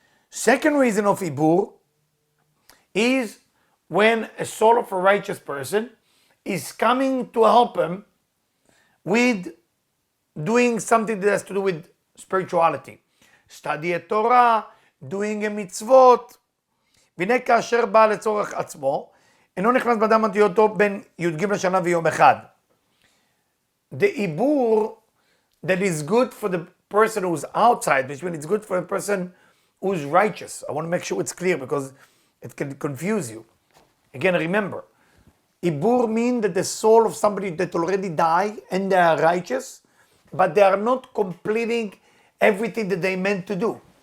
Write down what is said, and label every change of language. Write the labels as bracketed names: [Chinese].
[English] Second reason of Ibur is when a soul of a righteous person is coming to help him with doing something that has to do with spirituality. Study a Torah, doing a mitzvot. [Hebrew] והנה כאשר בא לצורך עצמו, אינו נכנס באדם עד היותו בין י"ג לשנה ויום אחד. [English] The Ibur that is good for the person who's outside, which means it's good for a person who's righteous. I want to make sure it's clear because it can confuse you. Again, remember, Ibur means that the soul of somebody that already died and they are righteous, but they are not completing everything that they meant to do.